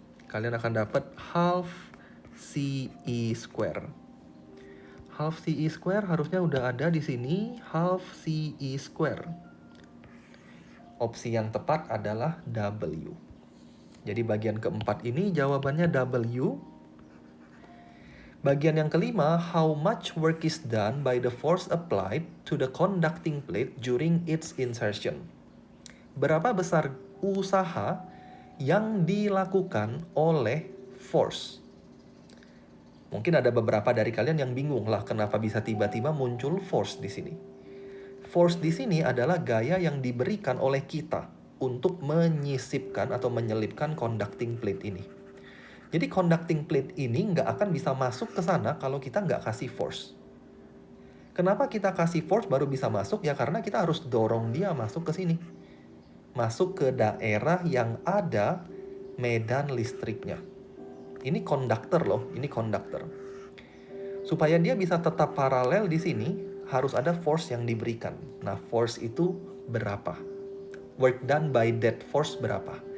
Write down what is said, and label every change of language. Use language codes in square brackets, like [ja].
[id] Kalian akan dapat [en] half CE square. Half CE square [id] harusnya udah ada di sini, [en] half CE square. [id] Opsi yang tepat adalah W. Jadi bagian keempat ini jawabannya W. Bagian yang kelima, [en] how much work is done by the force applied to the conducting plate during its insertion? [id] Berapa besar usaha yang dilakukan oleh force? Mungkin ada beberapa dari kalian yang bingung lah kenapa bisa tiba-tiba muncul force di sini. Force di sini adalah gaya yang diberikan oleh kita untuk menyisipkan atau menyelipkan conducting plate ini. Jadi conducting plate ini nggak akan bisa masuk ke sana kalau kita nggak kasih force. Kenapa kita kasih force baru bisa masuk? Ya karena kita harus dorong dia masuk ke sini. Masuk ke daerah yang ada medan listriknya. Ini konduktor loh, ini konduktor. Supaya dia bisa tetap paralel di sini, harus ada force yang diberikan. Nah, force itu berapa? [en] Work done by that force [id] berapa?